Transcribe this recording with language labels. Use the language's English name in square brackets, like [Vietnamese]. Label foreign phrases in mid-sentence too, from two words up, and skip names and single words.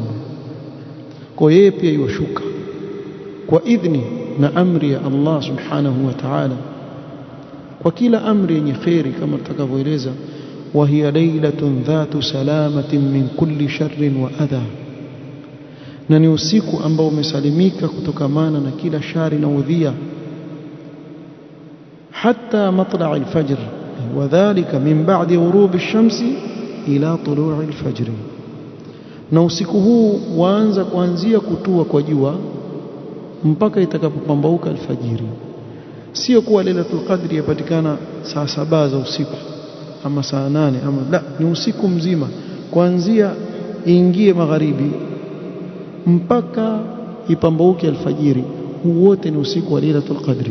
[Swahili] Kwa yeye pia yushuka kwa idhni na amri ya Allah [Arabic] سبحانه وتعالى, [Swahili] kwa kila amri yenye khairi, kama tutakavyoeleza, [Arabic] وهي ليلة ذات سلامة من كل شر وأذى, [Swahili] na ni usiku ambao umesalimika kutokamana na kila shari na udhia, [Arabic] حتى مطلع الفجر وذلك من بعد غروب الشمس إلى طلوع الفجر. [Swahili] na usiku huu waanza kuanzia kutua kwa jua mpaka itakapopambauka alfajiri. Sio kuwa Lailatul Qadri yapatikana saa 7 za usiku ama saa 8 ama la, ni usiku mzima kuanzia ingie magharibi mpaka ipambauke alfajiri, wote ni usiku wa Lailatul Qadri.